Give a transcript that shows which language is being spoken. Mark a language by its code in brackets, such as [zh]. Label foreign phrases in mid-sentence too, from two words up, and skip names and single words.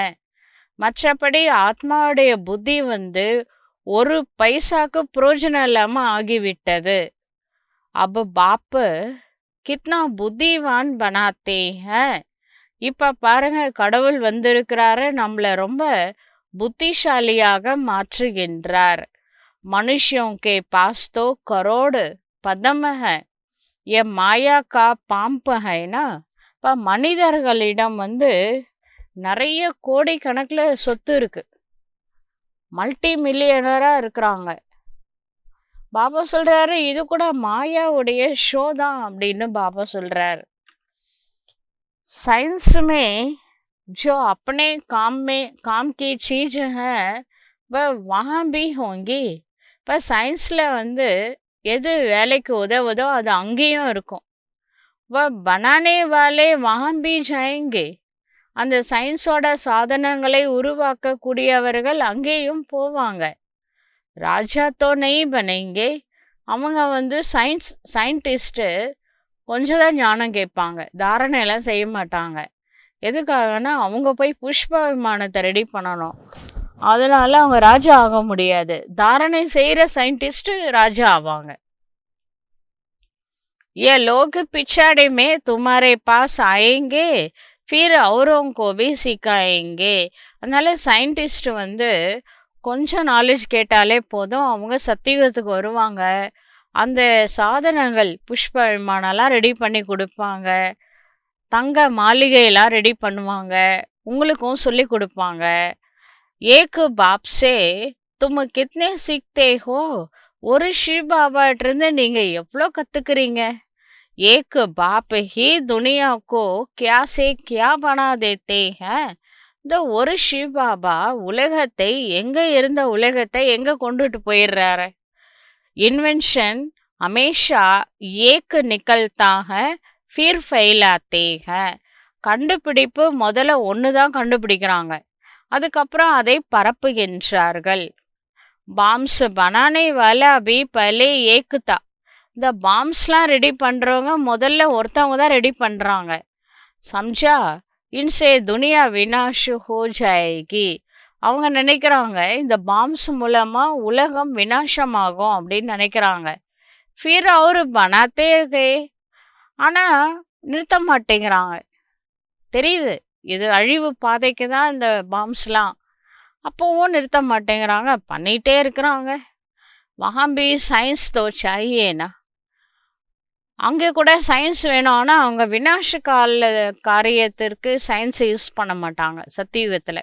[ta] மற்றபடி ஆத்மாவுடைய புத்தி வந்து 1 பைசாக்கு பிரயோஜனம் இல்லாமல் ஆகிவிட்டது. [hi] अब बाप कितना बुद्धिवान बनाते है. [ta] இப்போ பாருங்க, கடவுள் வந்திருக்கிறாரு, நம்மளை ரொம்ப புத்திசாலியாக மாற்றுகின்றார். [hi] மனுஷியோं के पास तो करोड़ पदम है, ये माया का पाम्प है ना. [ta] இப்போ மனிதர்களிடம் வந்து நிறைய கோடிக்கணக்கில் சொத்து இருக்கு, [en] multi millionaire [ta] இருக்கிறாங்க. பாபா சொல்றாரு இது கூட மாயாவுடைய ஷோ தான் அப்படின்னு பாபா சொல்றாரு. [hi] साइंस में जो अपने काम की चीज है वह वहाँ भी होंगी. [ta] இப்போ சயின்ஸ்ல வந்து எது வேலைக்கு உதவுதோ அது அங்கேயும் இருக்கும். [hi] वह बनाने वाले वहाँ भी जाएंगे. [ta] அந்த சயின்ஸோட சாதனங்களை உருவாக்கக்கூடியவர்கள் அங்கேயும் போவாங்க. [hi] राजा तो नहीं बनेंगे. [ta] அவங்க வந்து சயின்டிஸ்ட்டு கொஞ்சம் தான் ஞானம் கேட்பாங்க, தாரணையெல்லாம் செய்ய மாட்டாங்க. எதுக்காகனா அவங்க போய் புஷ்ப விமானத்தை ரெடி பண்ணணும், அதனால அவங்க ராஜா ஆக முடியாது. தாரணை செய்யற சயின்டிஸ்ட் ராஜா ஆவாங்க. [hi] ये लोग पिछाड़े में तुम्हारे पास आएंगे फिर औरों को भी सिखाएंगे. [ta] அதனால சயின்டிஸ்ட் வந்து கொஞ்சம் நாலேஜ் கேட்டாலே போதும், அவங்க சத்தியுகத்துக்கு வருவாங்க. அந்த சாதனங்கள் புஷ்ப விமானம்லாம் ரெடி பண்ணி கொடுப்பாங்க, தங்க மாளிகையெல்லாம் ரெடி பண்ணுவாங்க, உங்களுக்கும் சொல்லி கொடுப்பாங்க. [hi] एक बाप से तुम कितने सीखते हो. [ta] ஒரு ஷிவ் பாபாட்டிருந்து நீங்க எவ்வளோ கத்துக்கிறீங்க. [hi] एक बाप ही दुनिया को क्या से क्या बना देते हैं. [ta] இந்த ஒரு ஷிவ் பாபா உலகத்தை எங்க இருந்த உலகத்தை எங்க கொண்டுட்டு போயிடுறாரு. [hi] இன்வென்ஷன் हमेशा एक निकलता है फिर फैलाते हैं. [ta] கண்டுபிடிப்பு முதல்ல ஒன்று தான் கண்டுபிடிக்கிறாங்க, அதுக்கப்புறம் அதை பரப்புகின்றார்கள். [hi] बॉम्स बनाने वाला अभी पहले एक था. [ta] இந்த பாம்ஸ்லாம் ரெடி பண்ணுறவங்க முதல்ல ஒருத்தவங்க தான் ரெடி பண்ணுறாங்க. [hi] समझा इनसे दुनिया विनाश हो जाएगी. [ta] அவங்க நினைக்கிறாங்க இந்த பாம்ஸ் மூலமாக உலகம் வினாசமாகும் அப்படின்னு நினைக்கிறாங்க. [hi] फिर और बनाते गए. [ta] ஆனால் நிறுத்த மாட்டேங்கிறாங்க. தெரியுது இது அழிவு பாதைக்கு தான் இந்த பாம்ஸ்லாம், அப்போவும் நிறுத்த மாட்டேங்கிறாங்க, பண்ணிகிட்டே இருக்கிறாங்க. [hi] वहाँ भी साइंस तो चाहिए ना. [ta] அங்கே கூட சயின்ஸ் வேணும், ஆனால் அவங்க வினாஷ காரியத்திற்கு சயின்ஸை யூஸ் பண்ண மாட்டாங்க சத்தியுகத்தில்.